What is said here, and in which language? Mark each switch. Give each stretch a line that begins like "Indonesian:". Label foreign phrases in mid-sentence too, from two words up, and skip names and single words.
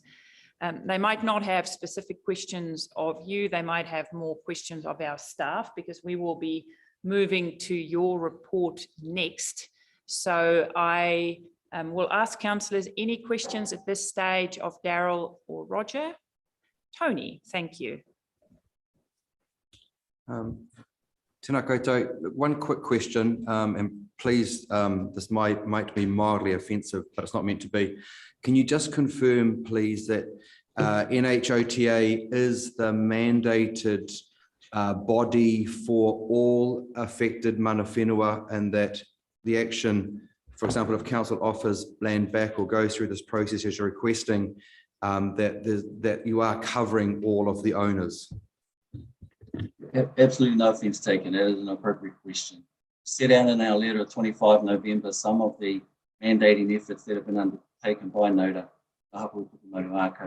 English: They might not have specific questions of you. They might have more questions of our staff, because we will be moving to your report next. So I will ask councillors any questions at this stage of Daryl or Roger. Tony, thank you.
Māori: Tēnā koutou.
English: One quick question, and please, this might be mildly offensive, but it's not meant to be. Can you just confirm, please, that NHOTA is the mandated body for all affected
Māori: mana whenua,
English: and that the action, for example, if council offers land back or goes through this process as you're requesting, that you are covering all of the owners? Absolutely no offence taken. That is an appropriate question. Set out in our letter of 25 November some of the mandating efforts that have been undertaken by NOTA, Ngā Hapu Tukumaru Ako.